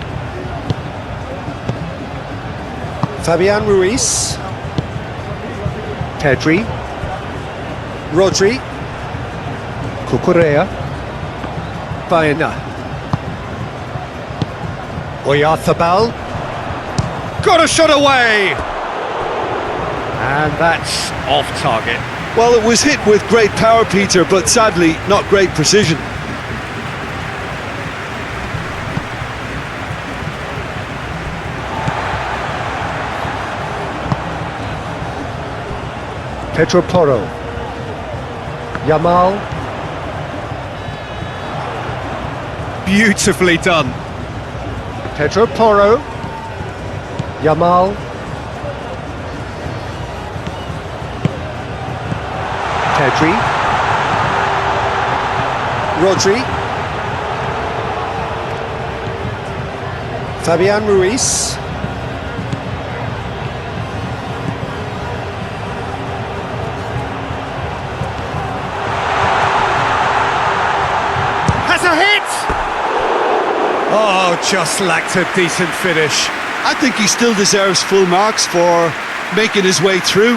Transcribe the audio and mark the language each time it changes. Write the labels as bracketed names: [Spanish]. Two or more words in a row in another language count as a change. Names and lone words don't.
[English] Fabian Ruiz. Pedri. Rodri. Cucurella. Baena. Oyarzabal. Got a shot away! And that's off target. Well, it was hit with great power, Peter, but sadly not great precision. Pedro Porro. Yamal. Beautifully done. Pedro Porro. Yamal. Pedri. Rodri. Fabian Ruiz. Oh, just lacked a decent finish. I think he still deserves full marks for making his way through.